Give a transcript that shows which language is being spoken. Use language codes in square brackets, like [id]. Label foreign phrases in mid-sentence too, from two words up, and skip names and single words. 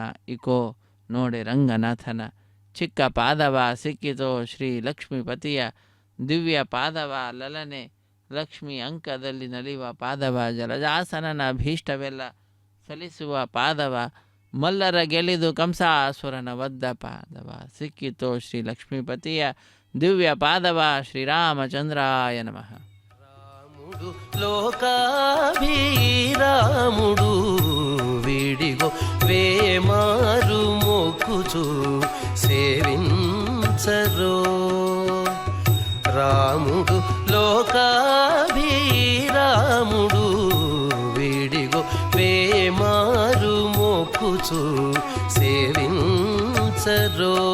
[kn] ಇಕೋ ನೋಡಿ ರಂಗನಾಥನ ಚಿಕ್ಕ ಪಾದವ ಸಿಕ್ಕಿತೋ ಶ್ರೀ ಲಕ್ಷ್ಮೀಪತಿಯ ದಿವ್ಯ ಪಾದವ ಲಲನೆ ಲಕ್ಷ್ಮಿ ಅಂಕದಲ್ಲಿ ನಲಿಯುವ ಪಾದವ ಜಲಜಾಸನನ ಭೀಷ್ಟವೆಲ್ಲ ಸಲಿಸುವ ಪಾದವ ಮಲ್ಲರ ಗೆಲಿದು ಕಂಸಾಸುರನ ಒದ್ದ ಪಾದವ ಸಿಕ್ಕಿತೋ ಶ್ರೀ ಲಕ್ಷ್ಮೀಪತಿಯ ದಿವ್ಯ ಪಾದವ. [sa] ಶ್ರೀರಾಮಚಂದ್ರಾಯ ನಮಃ. [te] రాముడు లోకాభిరాముడు వీడిగో వేమారు మొక్కుచు సేవించరో. రాముడు లోకాభిరాముడు వీడిగో వేమారు మొక్కుచు సేవించరో.